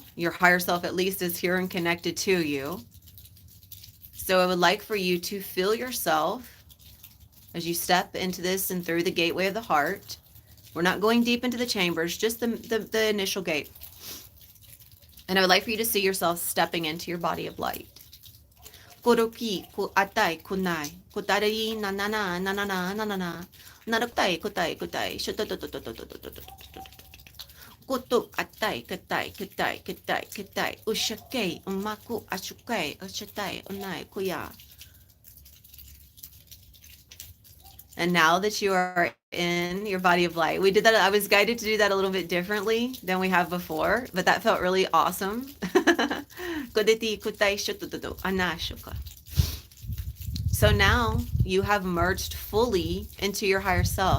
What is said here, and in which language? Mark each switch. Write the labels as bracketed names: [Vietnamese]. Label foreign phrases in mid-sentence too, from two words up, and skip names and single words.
[English] Your higher self at least is here and connected to you. So I would like for you to feel yourself as you step into this and through the gateway of the heart. We're not going deep into the chambers, just the initial gate. And I would like for you to see yourself stepping into your body of light. Koroki ku atai kunai kutari nanana nanana nanana naraktai kutai kutai kutu atai katai katai katai katai ushake umaku ashukai ashatai unai kuya. And now that you are in your body of light, we did that. I was guided to do that a little bit differently than we have before, but that felt really awesome. So now you have merged fully into your higher self.